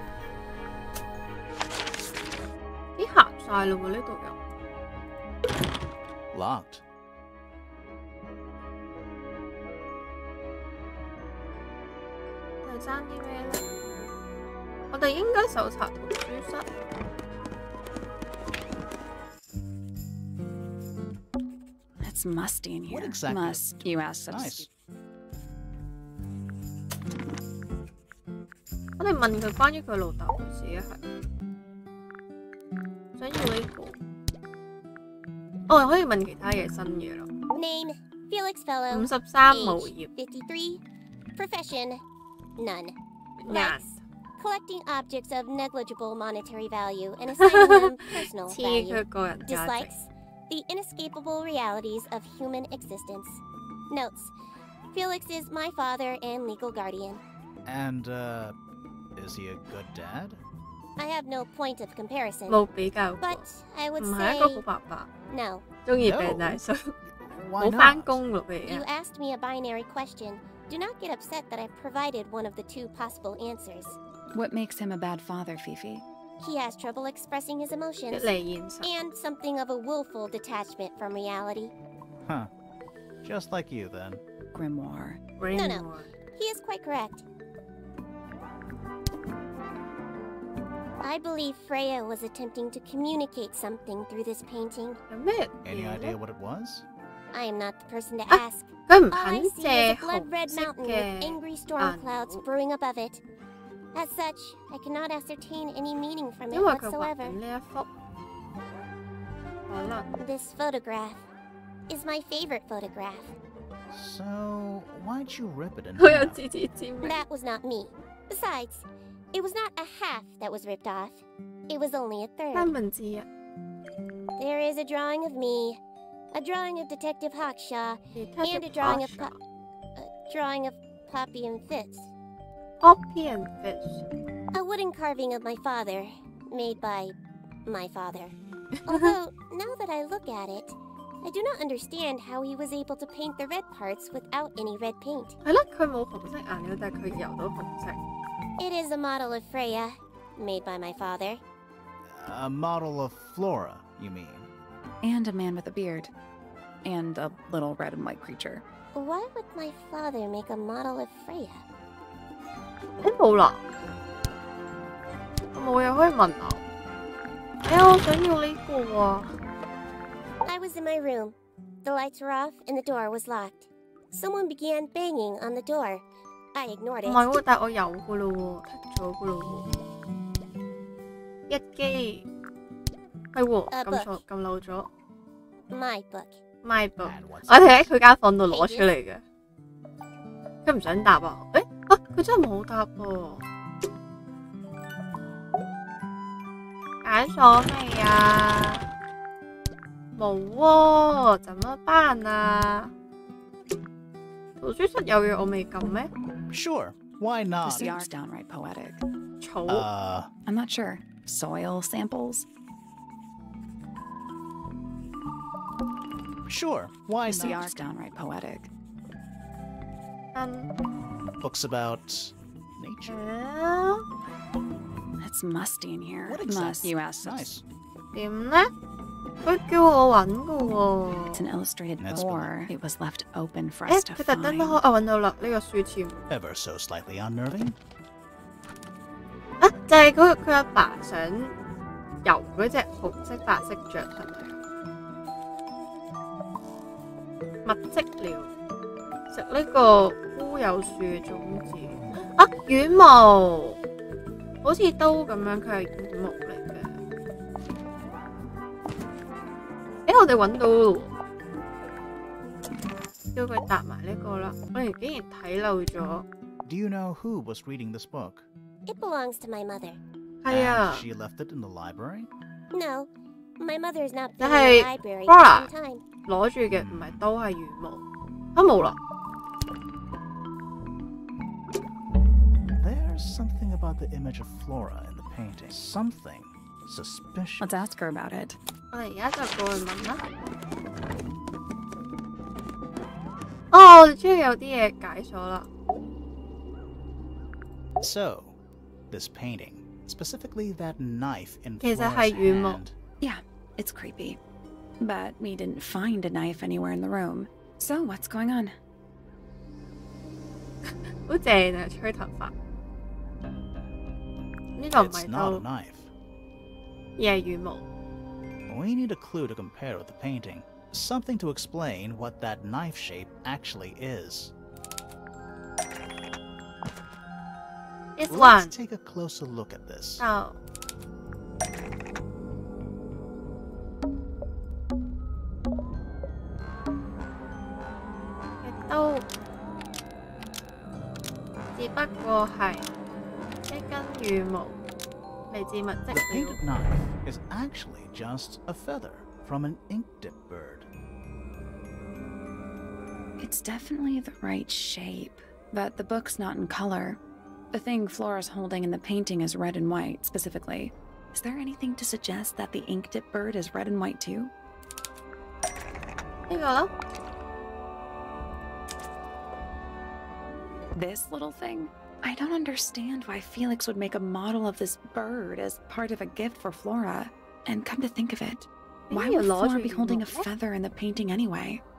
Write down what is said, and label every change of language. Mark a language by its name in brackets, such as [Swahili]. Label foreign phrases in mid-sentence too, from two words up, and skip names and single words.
[Cantonese] 咦，行晒咯喎，呢度又 [English] Locked. [Cantonese] 又爭啲咩咧？我哋應該搜查圖書室。 [English] It's musty in here. What exactly? Must you ask such? Nice. [Cantonese] 我哋問佢關於佢老豆嘅事啊，係想要呢個。哦，可以問其他嘢新嘢咯。 [English] Name, Felix Fellow. [Cantonese] 53 無業。 53. [English] Profession, none. [Cantonese] 人 [English] Likes, collecting objects of negligible monetary value and assigning them personal [Cantonese] 黐 [English] value. [Cantonese] 佢個人價值。 [English] Dislikes, the inescapable realities of human existence. Notes, Felix is my father and legal guardian. And, is he a good dad? I have no point of comparison, [Cantonese] 冇比較過， [English] but I would [Cantonese] 唔係 [English] say [Cantonese] 一個好爸爸， [English] no. [Cantonese] 中意病大叔， [English] Why [Cantonese] 冇返 [English] not? [Cantonese] 工咯佢 [English] You [Cantonese] 而家。 [English] asked me a binary question. Do not get upset that I've provided one of the two possible answers. What makes him a bad father, Fifi? He has trouble expressing his [Cantonese] 脫 [English] emotions [Cantonese] 離現實。 [English] and something of a willful detachment from reality. Huh. Just like you, then. Grimoire. No. He is quite correct. I believe Freya was attempting to communicate something through this painting. [Cantonese] 有咩 [English] Any [Cantonese] 嘢 [English] idea [Cantonese] 咧？ [English] what it was? I am not the person to Ah, ask. [Cantonese] 佢唔 [English] All I [Cantonese] 肯 [English] see [Cantonese] 借 [English] is a blood-red [Cantonese] 紅色 [English] mountain [Cantonese] 嘅 [English] with angry storm [Cantonese] 顏 [English] clouds [Cantonese] 料， [English] brewing above it. As such, I cannot ascertain any meaning from it [Cantonese] 因為佢畫 [English] whatsoever. [Cantonese] 緊呢一幅，可能 [English] This photograph is my favorite photograph. So, why'd you rip it in [Cantonese] 佢有 [English] half? [Cantonese] 自知之明。 [English] That was not me. Besides, it was not a half that was ripped off. It was only a [Cantonese] 三 [English] third. [Cantonese] 分之一。 [English] There is a drawing of me, a drawing of Detective Hawkshaw, and a drawing of drawing of Poppy and Fitz. Poppy and Fish。 A wooden carving of my father, made by my father. Although, now that I look at it, I do not understand how he was able to paint the red parts without any red paint. [Cantonese] 係咯，佢冇紅色顏料，但係佢油到紅色。 [English] It is a model of Freya, made by my father. A model of Flora, you mean? And a man with a beard. And a little red and white creature. Why would my father make a model of Freya? [Cantonese] 誒冇啦，我冇嘢可以問啊。我想要呢個喎。 [English] I was in my room. The lights were off and the door was locked. Someone began banging on the door. I ignored [Cantonese] 唔 [English] it. [Cantonese] 係喎，但係我有噶咯喎，剔咗噶咯喎。日記係喎，撳錯撳漏咗。 [English] My book. My book， And what's [Cantonese] 我哋喺佢間房度攞出嚟嘅。佢唔想答啊？佢真係冇答喎。解鎖未啊？冇喎，怎麼辦啊？圖書室有嘢我未撳咩？ [English] Sure, why The not? CR's downright poetic. [Cantonese] 草 [English] I'm not sure. Soil samples? Sure, why The not? CR's downright poetic. Books about nature. It's musty in here. What Must exactly? you ask such? Nice. [Cantonese] 點咧？佢叫我揾㗎喎。 [English] It's an illustrated That's boar. It was left open for us to [Cantonese] 佢特登 [English] find. [Cantonese] 我揾到啦，呢個書籤。 [English] Ever so slightly unnerving. [Cantonese] 就係佢阿爸想游嗰隻紅色白色雀係咪？物質療食呢個烏有樹嘅種子啊，羽毛好似刀咁樣，佢係羽毛嚟嘅。我哋揾到咯喎，叫佢答埋呢個啦。我哋竟然睇漏咗。 [English] Do you know who was reading this book? It belongs to my mother. [Cantonese] 係啊 [English] And，she left it in the library? No, my mother has not been in Hey, the library Flora. for some time. [Cantonese] 攞住嘅唔係刀係羽毛。啊冇啦。 [English] There's something about the image of Flora in the painting. Something suspicious. Let's ask her about it. [Cantonese] 我哋而家就過去問啦。哦，我哋終於有啲嘢解鎖啦。 [English] So, this painting, specifically that knife in [Cantonese] 其實 [English] Flora's [Cantonese] 係羽毛。 [English] hand. Yeah, it's creepy. But we didn't find a knife anywhere in the room. So what's going on? [Cantonese] 好正啊，吹頭髮。呢個唔 [English] It's [Cantonese] 係 [English] not a [Cantonese] 刀， [English] knife. [Cantonese] 而係羽毛。 [English] We need a clue to compare with the painting. Something to explain what that knife shape actually is. This Let's one take a closer look at this. [Cantonese] 就亦都只不過係一根羽毛嚟自物質 [English] The [Cantonese] 料。 [English] painted knife is actually just a feather from an ink-dip bird. It's definitely the right shape, but the book's not in color. The thing Flora's holding in the painting is red and white, specifically. Is there anything to suggest that the ink-dip bird is red and white too? [Cantonese] 呢個咯， [English] This little thing? I don't understand why Felix would make a model of this bird as part of a gift for Flora. And come to think of it, why would Flora be holding a feather in the painting anyway?